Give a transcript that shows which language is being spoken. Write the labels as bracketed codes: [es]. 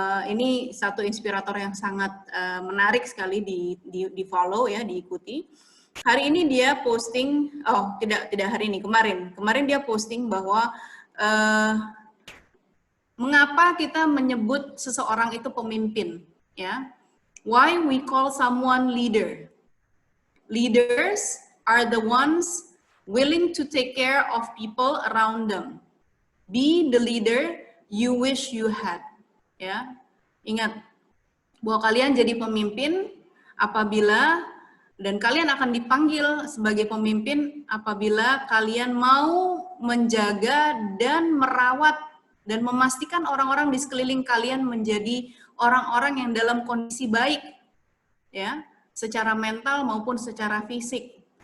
[id] Ini satu inspirator yang sangat menarik sekali di follow ya, diikuti. Hari ini dia posting, tidak hari ini, kemarin dia posting bahwa mengapa kita menyebut seseorang itu pemimpin ya? [en] Why we call someone leader? Leaders are the ones willing to take care of people around them. Be the leader you wish you had. [id] Ya, ingat bahwa kalian jadi pemimpin apabila, dan kalian akan dipanggil sebagai pemimpin apabila kalian mau menjaga dan merawat dan memastikan orang-orang di sekeliling kalian menjadi orang-orang yang dalam kondisi baik, ya, secara mental maupun secara fisik.